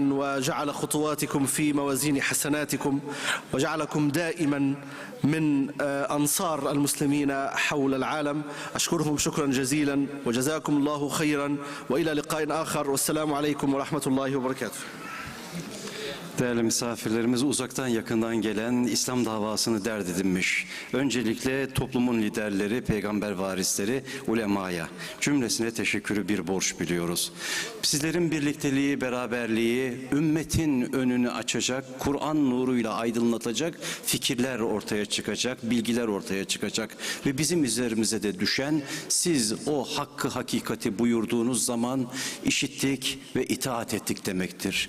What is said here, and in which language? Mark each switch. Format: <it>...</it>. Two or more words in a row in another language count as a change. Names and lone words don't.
<ar>وجعل خطواتكم في موازين حسناتكم وجعلكم دائما من أنصار المسلمين حول العالم. أشكركم شكرا جزيلا وجزاكم الله خيرا وإلى لقاء آخر والسلام عليكم ورحمة الله وبركاته.</ar> <tr>Değerli misafirlerimiz, uzaktan yakından gelen İslam davasını dert edinmiş. Öncelikle toplumun liderleri, peygamber varisleri, ulemaya cümlesine teşekkürü bir borç biliyoruz. Sizlerin birlikteliği, beraberliği ümmetin önünü açacak, Kur'an nuruyla aydınlatacak fikirler ortaya çıkacak, bilgiler ortaya çıkacak ve bizim üzerimize de düşen, siz o hakkı hakikati buyurduğunuz zaman işittik ve itaat ettik demektir.</tr>